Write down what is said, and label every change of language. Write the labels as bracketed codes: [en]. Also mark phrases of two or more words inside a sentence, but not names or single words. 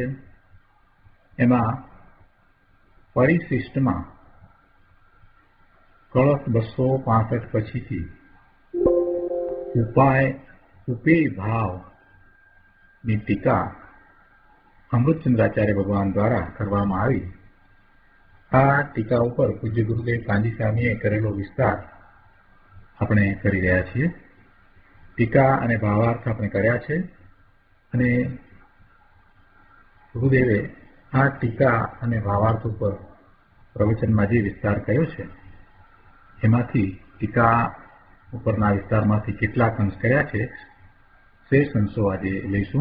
[gu] એમાં પરિશિષ્ટમાં કળશ 265 પછીથી ઉપેય ભાવની ટીકા અમૃતચંદ્રાચાર્ય ભગવાન દ્વારા કરવામાં આવી। આ ટીકા ઉપર પૂજ્ય ગુરુદેવ કાંજી સ્વામીએ કરેલો વિસ્તાર આપણે કરી રહ્યા છીએ। ટીકા અને ભાવાર્થ આપણે કર્યા છે અને ગુરુદેવે આ ટીકા અને ભાવાર્થ ઉપર પ્રવચનમાં જે વિસ્તાર કર્યો છે એમાંથી ટીકા ઉપરના વિસ્તારમાંથી કેટલાક અંશ કર્યા છે શેષ અંશો આજે લઈશું।